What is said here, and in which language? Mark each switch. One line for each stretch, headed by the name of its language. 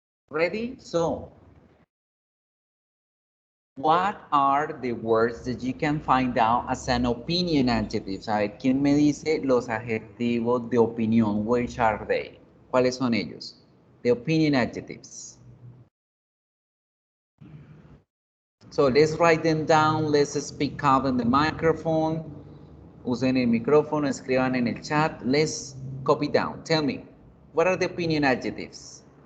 English: Ready? So, What are the words that you can find out as an opinion adjective?
Spanish: A ver, ¿quién me dice los adjetivos de opinión?
English: Which are they?
Spanish: ¿Cuáles son ellos?
English: The opinion adjectives. So let's write them down. Let's speak up in the microphone.
Spanish: Usen el micrófono, escriban en el chat.
English: Let's copy down. Tell me, what are the opinion adjectives?